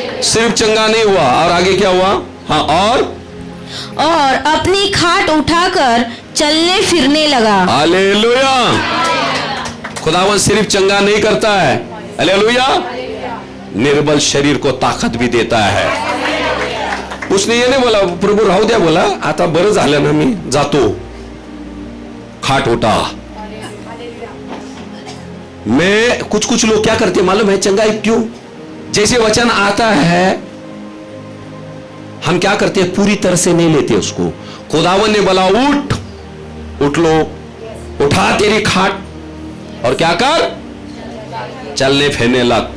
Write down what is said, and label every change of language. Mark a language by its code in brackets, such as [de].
[hi] सिर्फ चंगा नहीं हुआ, और आगे क्या हुआ? हाँ, और अपनी खाट उठाकर चलने फिरने लगा। हालेलुया। खुदावन सिर्फ चंगा नहीं करता है, हालेलुया, निर्बल शरीर को ताकत भी देता है। उसने ये नहीं बोला [mr] प्रभू राहू द्या, बोला आता बरं झालं ना, मी जातो, खाट उठा। [hi] मैं कुछ लोग क्या करते मालूम है, चंगाई क्यों, जैसे वचन आता है हम क्या करते हैं, पूरी तरह से नहीं लेते उसको। खुदावन ने बोला उठ लो, उठा तेरी खाट और क्या कर, चलने फिरने लग।